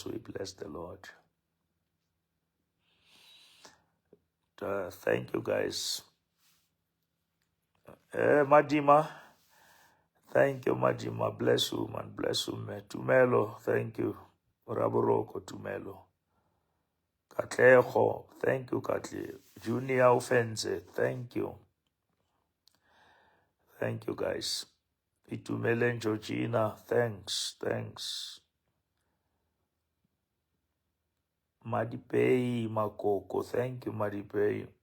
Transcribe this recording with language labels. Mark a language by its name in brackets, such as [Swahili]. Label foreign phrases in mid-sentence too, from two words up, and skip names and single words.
[English] We bless the Lord. Thank you, guys. Madima. Thank you, Madima. Bless you, man. Bless you, man. Tumelo, thank you. Raboroko, Tumelo. Katleho, thank you, Katle. Junior Offense, thank you. Thank you, guys. Itumele Georgina, thanks. Madipei Makoko, thank you, Madipei.